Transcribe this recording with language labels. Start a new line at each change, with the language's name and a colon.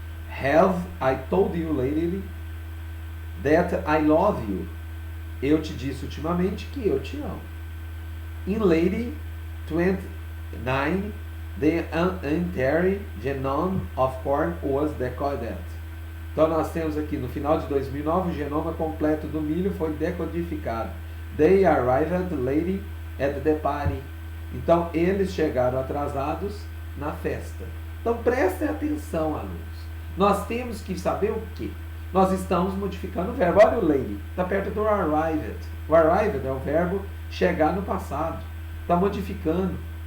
English: Have I told you lately that I love you?
Portuguese: Eu te disse ultimamente que eu te amo.
English: In lady 29, the entire genome of corn was decoded.
Portuguese: Então nós temos aqui no final de 2009 o genoma completo do milho foi decodificado.
English: They arrived late at the party.
Portuguese: Então eles chegaram atrasados na festa. Então prestem atenção, alunos. Nós temos que saber o quê? Nós estamos modificando o verbo. Olha o late, está perto do arrived. O arrived é o verbo chegar no passado. Está modificando.